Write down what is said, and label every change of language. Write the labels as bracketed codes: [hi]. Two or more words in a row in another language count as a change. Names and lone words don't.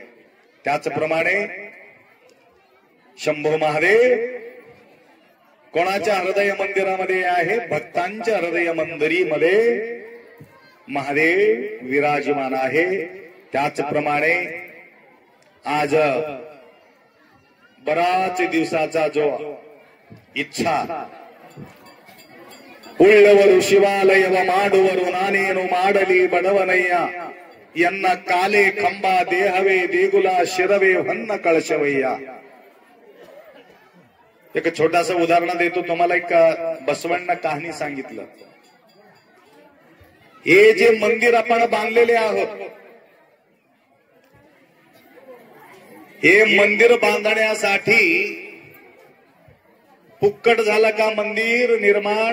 [mr] त्याचप्रमाणे शंभू महादेव कोणाच्या हृदय मंदिरामध्ये आहे? भक्तांच्या हृदय मंदिरीमध्ये महादेव विराजमान आहे. त्याचप्रमाणे आज बराच दिवसाचा जो इच्छा [kn] उಳ್ಳವರು ಶಿವಾಲಯವ ಮಾಡುವರು ನಾನೇನು ಮಾಡಲಿ ಬಡವನಯ್ಯ ಎನ್ನ ಕಾಲೆ ಕಂಬ ದೇಹವೇ ದೇಗುಲ ಶಿರವೇ ಹೊನ್ನ ಕಳಶವಯ್ಯ. [mr] एक छोटासा उदाहरण देतो तुम्हाला. एक बसवांना कहाणी सांगितलं. हे जे मंदिर आपण बांधलेले आहोत, हे मंदिर बांधण्यासाठी फुक्कट झालं का मंदिर निर्माण?